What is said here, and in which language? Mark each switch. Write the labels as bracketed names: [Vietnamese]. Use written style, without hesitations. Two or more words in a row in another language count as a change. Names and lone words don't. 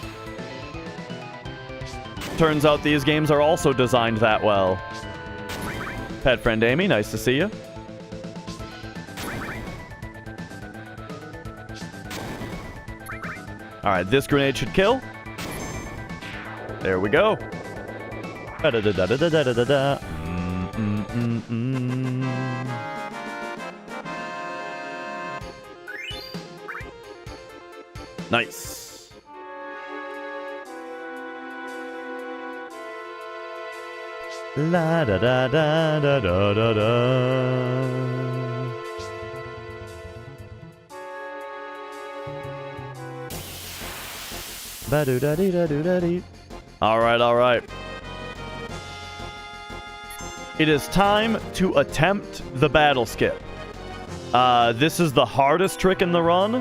[English] Turns out these games are also designed that well. Pet friend Amy, nice to see you. Alright, this grenade should kill. There we go. Da-da-da-da-da-da-da-da. Nice. La da da da da da da da. Ba do da dee da do da dee. All right. It is time to attempt the battle skip. This is the hardest trick in the run.